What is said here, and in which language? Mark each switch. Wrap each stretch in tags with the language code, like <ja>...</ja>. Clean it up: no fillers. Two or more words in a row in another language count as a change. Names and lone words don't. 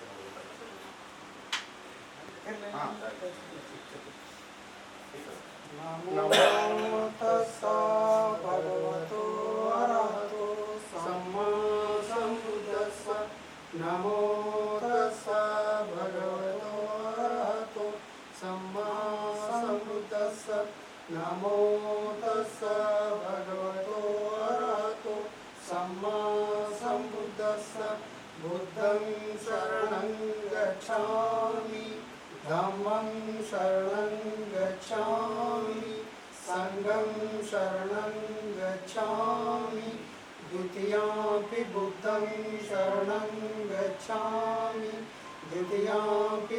<pi>ನಮೋ ತಸ್ಸ ಭಗವತೋ ಅರಹತೋ ಸಮ್ಮಾ ಸಂಬುದ್ಧಸ್ಸ. ನಮೋ ತಸ್ಸ ಭಗವತೋ ಅರಹತೋ ಸಮ್ಮಾ ಸಂಬುದ್ಧಸ್ಸ. ನಮೋ ತಸ್ಸ ಭಗವತೋ ಅರಹತೋ ಸಮ್ಮಾ ಸಂಬುದ್ಧಸ್ಸ. बुद्धं शरणं गच्छामि, धम्मं शरणं गच्छामि, संघं शरणं गच्छामि, द्वितीयापि बुद्धं शरणं गच्छामि, द्वितीयापि</pi>